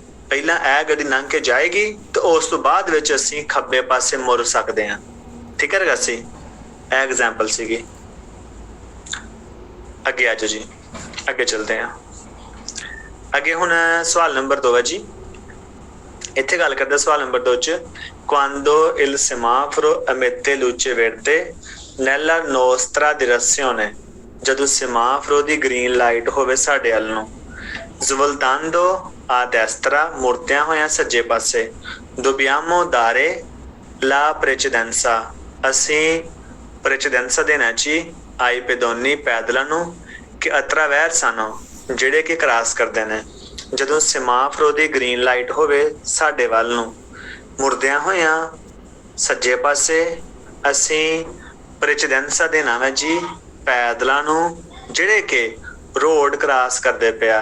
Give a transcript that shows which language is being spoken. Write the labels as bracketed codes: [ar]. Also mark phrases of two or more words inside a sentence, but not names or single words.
[pa] ਪਹਿਲਾਂ ਇਹ ਗੱਡੀ ਲੰਘ ਕੇ ਜਾਏਗੀ ਤੇ ਉਸ ਤੋਂ ਬਾਅਦ ਵਿੱਚ ਅਸੀਂ ਖੱਬੇ ਪਾਸੇ ਮੁੜ ਸਕਦੇ ਹਾਂ। ਠੀਕ ਹੈ ਰਗਾਸੀ, ਇਹ ਐਗਜ਼ਾਮਪਲ ਸੀਗੀ। ਅੱਗੇ ਆ ਜਾਓ ਜੀ, ਅੱਗੇ ਚਲਦੇ ਹਾਂ। ਅੱਗੇ ਹੁਣ ਸਵਾਲ ਨੰਬਰ 2 ਹੈ ਜੀ। ਇੱਥੇ ਗੱਲ ਕਰਦਾ ਸਵਾਲ ਨੰਬਰ 2 ਚ, [it] quando il semaforo emette luce verde nella nostra direzione, [pa] ਜਦੋਂ ਸਮਾਫਰੋ ਦੀ ਗ੍ਰੀਨ ਲਾਈਟ ਹੋਵੇ ਸਾਡੇ ਵੱਲ ਨੂੰ, [it] svoltando a destra, [pa] ਮੁੜਦਿਆਂ ਹੋਇਆਂ ਸੱਜੇ ਪਾਸੇ, [it] dobbiamo dare la precedenza, [pa] ਅਸੀਂ precedenza ਦੇਣਾ ਜੀ [it] ai pedoni, [pa] ਪੈਦਲਾਂ ਨੂੰ, ਕਿ attraversano, ਜਿਹੜੇ ਕਿ ਕ੍ਰਾਸ ਕਰਦੇ ਨੇ। ਜਦੋਂ ਸਮਾਫਰੋ ਦੀ ਗ੍ਰੀਨ ਲਾਈਟ ਹੋਵੇ ਸਾਡੇ ਵੱਲ ਨੂੰ ਮੁੜਦਿਆਂ ਹੋਇਆਂ ਸੱਜੇ ਪਾਸੇ ਅਸੀਂ ਪ੍ਰੈਚੇਡੈਂਸਾ ਦੇਣਾ ਵਾ ਜੀ ਪੈਦਲਾਂ ਨੂੰ ਜਿਹੜੇ ਕਿ ਰੋਡ ਕ੍ਰਾਸ ਕਰਦੇ ਪਿਆ।